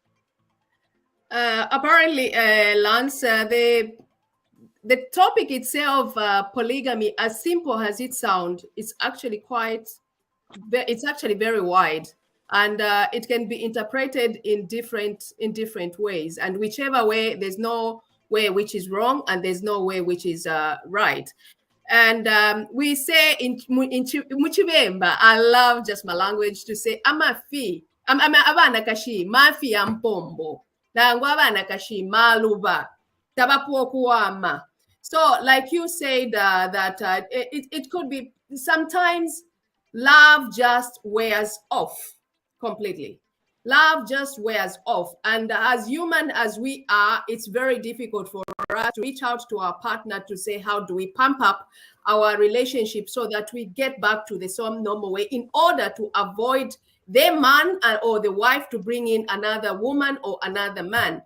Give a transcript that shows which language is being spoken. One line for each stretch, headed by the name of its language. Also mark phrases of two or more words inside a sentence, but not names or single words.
English: Apparently, Lance, the topic itself, polygamy, as simple as it sounds, it's actually it's actually very wide, and it can be interpreted in different ways. And whichever way, there's no way which is wrong, and there's no way which is right. And we say in Muchibemba, I love just my language to say,
Bemba: amafi, abana kashi, mafi ampombo, nangwa abana kashi, maluba, tabapuokuama.
English: So, like you said, that it could be sometimes love just wears off completely. Love just wears off. And as human as we are, it's very difficult for us to reach out to our partner to say, how do we pump up our relationship so that we get back to the some normal way in order to avoid the man or the wife to bring in another woman or another man.